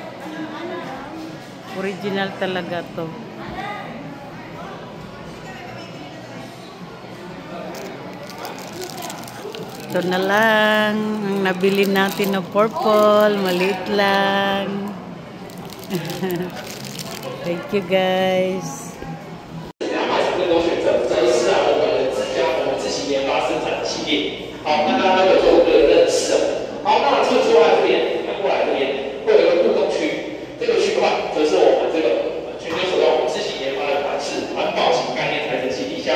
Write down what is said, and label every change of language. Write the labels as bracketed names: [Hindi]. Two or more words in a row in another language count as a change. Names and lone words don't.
[Filipino] Original talaga to. Ito na lang ang nabili natin na purple. Maliit lang. [English] Thank you, guys. [Chinese] 好，那大家都有做过认识了。好，那除此之外，这边看过来这边会有一个互动区，这个区块则是我们这个全球首张我们自行研发的款式环保型概念材质行李箱。